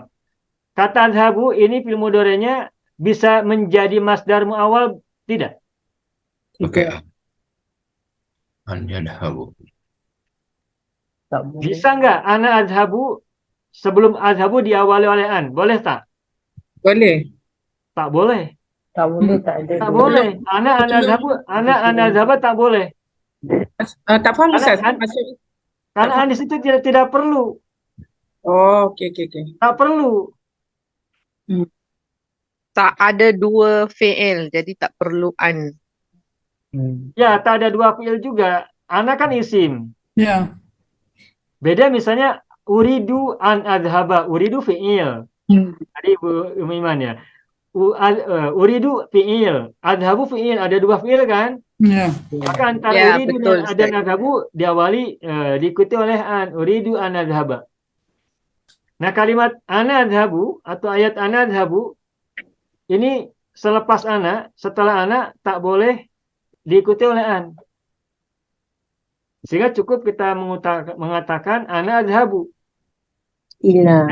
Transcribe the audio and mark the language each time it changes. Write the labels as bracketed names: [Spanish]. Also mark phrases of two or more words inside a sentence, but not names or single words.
[Indonesian] Kata adhabu ini fi'il mudhari'nya bisa menjadi masdar muawwal tidak? Pakai [Arabic] أن أذهب. [Indonesian] Bisa nggak [Arabic] أنا أذهب [Indonesian] sebelum adhabu diawali oleh an? [Malay] Boleh tak? Boleh. Tak boleh. Tak boleh, tak ada. Tak boleh. [Arabic] أنا أذهب [Malay] tak boleh. Tak faham Ustaz. [Indonesian] Karena Maksud, an di situ tidak perlu. oh, okey. [Malay] Tak perlu. Tak ada dua fi'il, jadi tak perlu an. Ya, tak ada dua fi'il juga. Ana kan isim. Ya. [Indonesian] Beda misalnya [Arabic] أريد أن أذهب, [Indonesian] uridu fi'il. Tadi Bu Iman ya. Uridu fi'il, adhabu fi'il, ada dua fi'il kan? Ya. Maka antara Ya, uridu betul, dan Ustaz. adhabu diawali diikuti oleh an, [Arabic] أريد أن أذهب. [Malay] Nah, kalimat [Arabic] أنا أذهب [Malay] atau ayat [Arabic] أنا أذهب [Malay] ini selepas ana, setelah ana tak boleh diikuti oleh an. [Indonesian] Sehingga cukup kita mengatakan [Arabic] أنا أذهب. Ila.